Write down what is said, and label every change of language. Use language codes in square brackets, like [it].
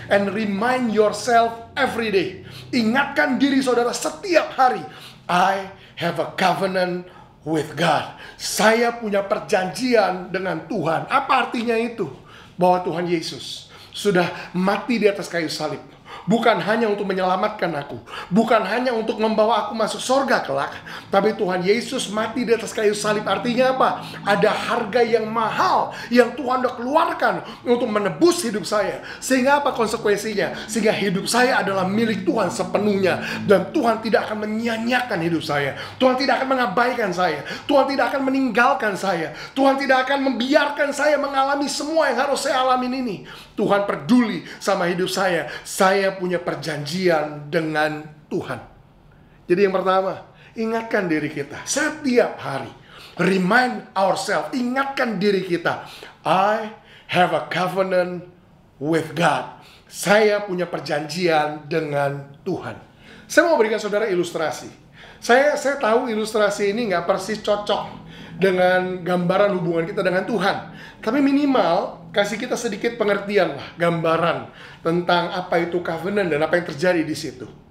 [en] And remind yourself every day. [id] Ingatkan diri saudara setiap hari. [en] I have a covenant with God. [id] Saya punya perjanjian dengan Tuhan. Apa artinya itu? Bahwa Tuhan Yesus sudah mati di atas kayu salib. Bukan hanya untuk menyelamatkan aku, bukan hanya untuk membawa aku masuk surga kelak, tapi Tuhan Yesus mati di atas kayu salib. Artinya apa? Ada harga yang mahal yang Tuhan sudah keluarkan untuk menebus hidup saya. Sehingga apa konsekuensinya? Sehingga hidup saya adalah milik Tuhan sepenuhnya, dan Tuhan tidak akan menyia-nyiakan hidup saya. Tuhan tidak akan mengabaikan saya. Tuhan tidak akan meninggalkan saya. Tuhan tidak akan membiarkan saya mengalami semua yang harus saya alamin ini. Tuhan peduli sama hidup saya. Saya punya perjanjian dengan Tuhan. Jadi yang pertama, ingatkan diri kita setiap hari. [en] Remind ourselves, [id] ingatkan diri kita. [en] I have a covenant with God. [id] Saya punya perjanjian dengan Tuhan. Saya mau berikan saudara ilustrasi. Saya tahu ilustrasi ini nggak persis cocok dengan gambaran hubungan kita dengan Tuhan. Tapi minimal kasih kita sedikit pengertian lah, gambaran tentang apa itu covenant dan apa yang terjadi di situ.